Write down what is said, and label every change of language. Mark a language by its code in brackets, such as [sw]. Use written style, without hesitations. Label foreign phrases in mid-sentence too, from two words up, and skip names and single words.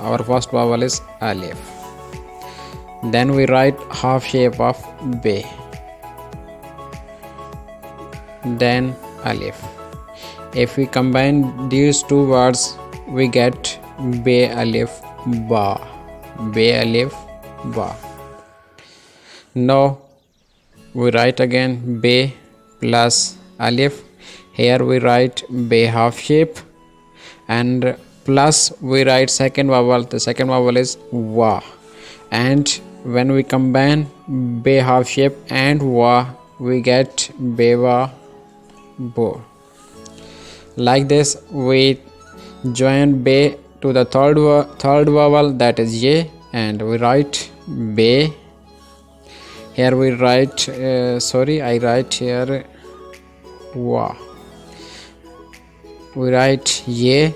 [en] Our first vowel is alif. Then we write half shape of bay. Then alif. If we combine these two words, we get bay alif ba. Bay alif ba. Now we write again bay plus alif. Here we write bay half shape, and plus we write second vowel. The second vowel is wa, and when we combine bay half shape and wa, we get bewa bo. Like this we join bay to the third vowel, that is ye, and we write bay. Here we write I write here wa. We write ye.